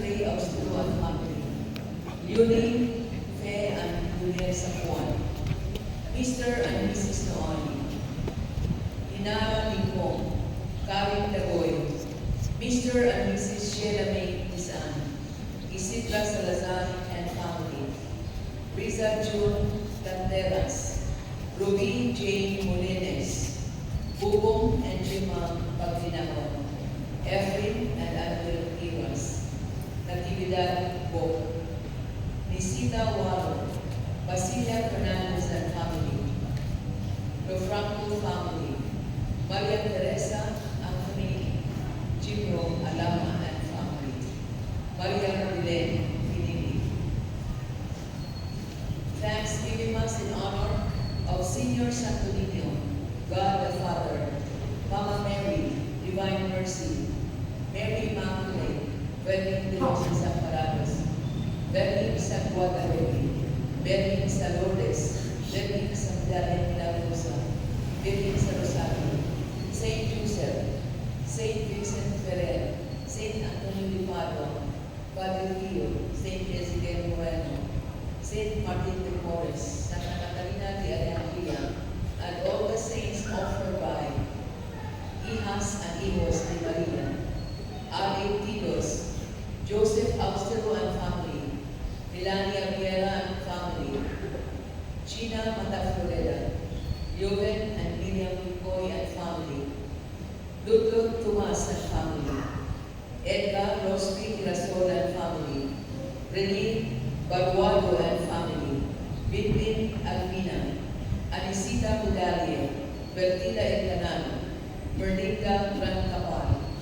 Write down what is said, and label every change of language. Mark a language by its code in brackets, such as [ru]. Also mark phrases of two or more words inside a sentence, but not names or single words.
[en] Austero and family. Leonie, Fe and Juliet Sapuan. Mr. and Mrs. Nooni. Inara Lingkong. Karin Tagoy. Mr. and Mrs. Sheila May Isan. Isidra Salazar and family. Riza June Canteras. Ruby Jane Molines. Bubong and Jima Paglinahon. Efren and Adel Iras. Natividad Bo. Nisita Waro. Basilia Fernandez and family. Lofranco family. Maria Teresa Anthony Jimro Alama and family. Maria Cabilen Pinili. Thanksgiving Mass in honor of Senior Santo Niño, God the Father, Mama Mary, Divine Mercy, Mary Immaculate, Virgen de los Desamparados, Virgen San Guadalupe, Virgen San Lourdes, Virgen San María Milagrosa, Virgen San Rosario, Saint Joseph, Saint Vincent Ferrer, Saint Antonio de Padua, Padre Pio, Saint Ezequiel Moreno, Saint Martin de Porres, Santa Catalina de Alejandría, and all the saints offered by Hijas and Hijos de Maria, Ali Tilos, Joseph Austero and family, Melania Viera and family, China Matafloreda, Joven and Miriam Lucoy and family, Ludwig Tomas and family, Edgar Rosby Girasol and family, Rene Baguado and family, Binbin Almina, Anisita Budalia, Bertina Elcanano, Berlinda Gran Capal,